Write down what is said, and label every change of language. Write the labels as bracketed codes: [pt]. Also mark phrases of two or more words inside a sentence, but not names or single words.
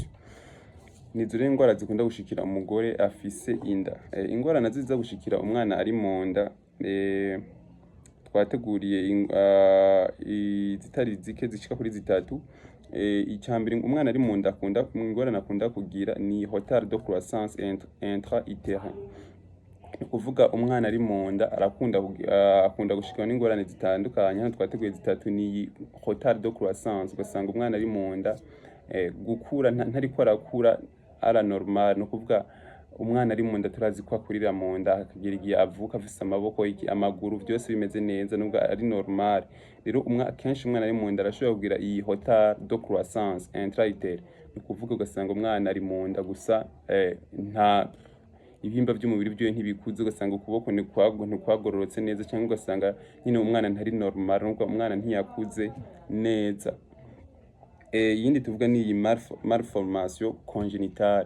[rn] Nizo rero ingwara zikunda gushikira umugore afise inda. Ingwara nazo ziza gushikira umwana ari mu nda, twateguriye zitari zike zishika kuri zitatu. Icambere umwana ari mu nda ingorane akunda kugira ni [fr] retard de croissance intra-utérin. [rn] Ni ukuvuga umwana ari mu nda akunda gushikirwa n'ingorane zitandukanye. Hano twateguye zitatu, ni [fr] retard de croissance, [rn] ugasanga umwana ari mu nda gukura ntariko arakura ara normal. Ni ukuvuga umwana ari mu nda turazi ko akurira mu nda, akagera igihe avuka afise amaboko, amaguru vyose bimeze neza, nubwo ari normal. Rero kenshi umwana ari mu nda arashobora kugira iyi [fr] retard de croissance intra-utérin. [rn] Ni ukuvuga ugasanga umwana ari mu nda gusa nta ibihimba vy'umubiri vyiwe ntibikuze, ugasanga ukuboko ntikwagororotse neza, cyangwa ugasanga nyine umwana ntari normal, nubwo umwana ntiyakuze neza. Iyindi tuvuga ni iyi [fr] malformation congénitale.